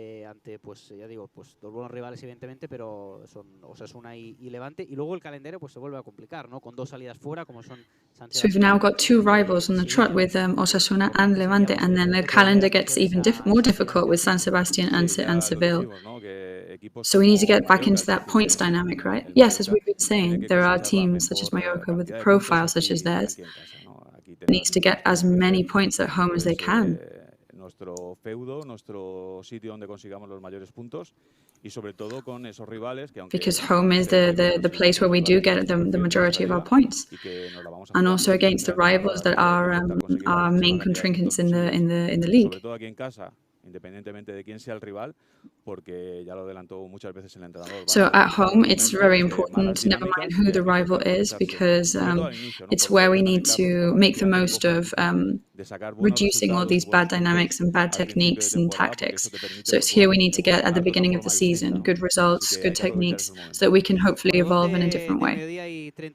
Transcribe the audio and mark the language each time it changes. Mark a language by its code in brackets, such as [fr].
[es] Ante, pues ya digo, pues dos buenos rivales evidentemente, pero son Osasuna y Levante, y luego el calendario pues se vuelve a complicar, ¿no? Con dos salidas fuera como son [en] So we've now got 2 rivals on the trot with Osasuna and Levante, and then the calendar gets even more difficult with San Sebastian and Seville. So we need to get back into that points dynamic, right? Yes, as we've been saying, there are teams such as Mallorca with a profile such as theirs that needs to get as many points at home as they can. [es] nuestro feudo, nuestro sitio donde consigamos los mayores puntos. Y sobre todo con esos rivales que, [en] because home is the place where we do get the majority of our points, and also against the rivals that are our main contrincants in the league. [es] Sobre todo aquí en casa, independientemente de quién sea el rival, porque ya lo adelantó muchas veces el entrenador. [en] So at home, it's very important, never mind who the rival is, because it's where we need to make the most of reducing all these bad dynamics and bad techniques and tactics. So it's here we need to get at the beginning of the season good results, good techniques, so that we can hopefully evolve in a different way.